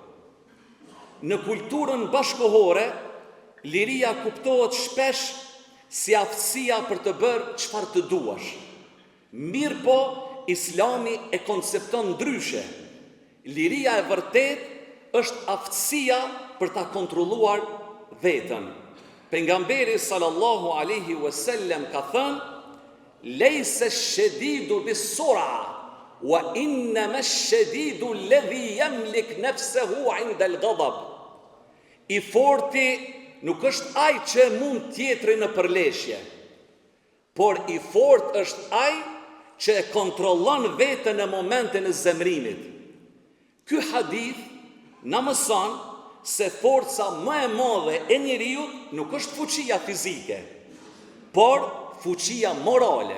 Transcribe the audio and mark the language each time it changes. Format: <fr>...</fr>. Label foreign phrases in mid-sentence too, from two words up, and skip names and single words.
<sq>Në kulturën bashkohore, liria kuptohet shpesh si aftësia për të bërë çfarë të duash. Mirë po, Islami e koncepton ndryshe. Liria e vërtet është aftësia për ta kontrolluar vetën. Pejgamberi</sq> <ar>صلى الله عليه وسلم</ar> <sq>ka thënë:</sq> <ar>"ليس الشديد بالصرعة، وإنما الشديد الذي يملك نفسه عند الغضب."</ar> <sq>I forti nuk është ai që mund tjetrin në përleshje, por i fort është ai që e kontrollon veten në momentin e zemrimit. Ky hadith na mëson se forca më e madhe e njeriu nuk është fuqia fizike, por fuqia morale.</sq>